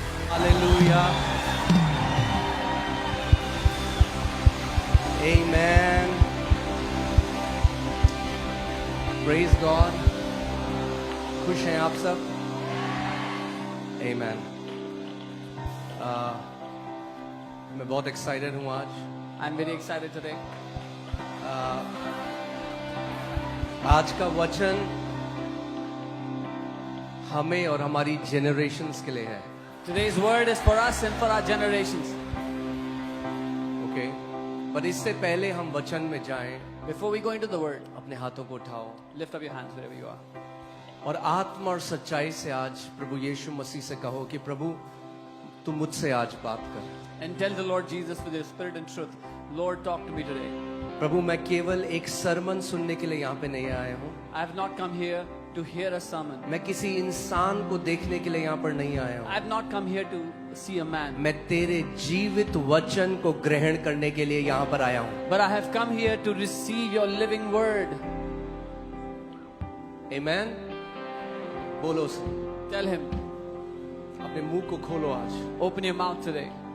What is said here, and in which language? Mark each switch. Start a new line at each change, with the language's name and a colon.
Hindi: Hallelujah, आमेन, praise God. खुश हैं आप सब? आमेन। मैं बहुत एक्साइटेड हूं आज।
English: I'm very excited today.
Hindi: आज का वचन हमें और हमारी जनरेशन्स के लिए है।
English: Today's word is for us and for our generations.
Hindi: Okay, पर इससे पहले हम वचन में जाएं,
English: Before we go into the word,
Hindi: अपने हाथों को उठाओ
English: lift up your hands wherever you are.
Hindi: और आत्मा और सच्चाई से आज प्रभु यीशु मसीह से कहो कि प्रभु तू मुझसे आज बात कर।
English: And tell the Lord Jesus with your spirit and truth, Lord, talk to me today.
Hindi: प्रभु मैं केवल एक सरमन सुनने के लिए यहाँ पे नहीं आया हूँ,
English: I have not come here to hear a sermon.
Hindi: मैं किसी इंसान को देखने के लिए यहाँ पर नहीं आया
English: I
Hindi: हूँ,
English: have not come here to see a man.
Hindi: मैं तेरे जीवित वचन को ग्रहण करने के लिए यहाँ पर आया हूँ।
English: But I have come here to receive your living word.
Hindi: आमेन। बोलो उसे,
English: Tell him,
Hindi: अपने मुंह को खोलो आज।
English: open your mouth today.